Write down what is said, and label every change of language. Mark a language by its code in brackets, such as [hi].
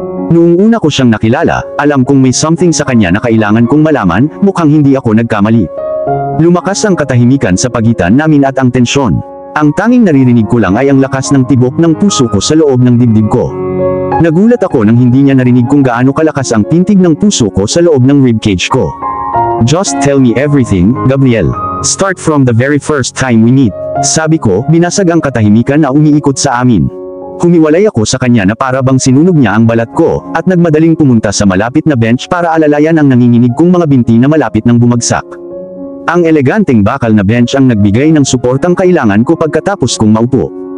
[tl] Noong una ko siyang nakilala, alam kong may something sa kanya na kailangan kong malaman, mukhang hindi ako nagkamali. Lumakas ang katahimikan sa pagitan namin at ang tensyon. Ang tanging naririnig ko lang ay ang lakas ng tibok ng puso ko sa loob ng dibdib ko. Nagulat ako nang hindi niya narinig kung gaano kalakas ang pintig ng puso ko sa loob ng ribcage ko. [en] Just tell me everything, Gabriel. Start from the very first time we meet. [tl] Sabi ko, binasag ang katahimikan na umiikot sa amin. Humiwalay ako sa kanya na para bang sinunog niya ang balat ko, at nagmadaling pumunta sa malapit na bench para alalayan ang nanginginig kong mga binti na malapit ng bumagsak. Ang eleganteng bakal na bench ang nagbigay ng suportang kailangan ko pagkatapos kong maupo.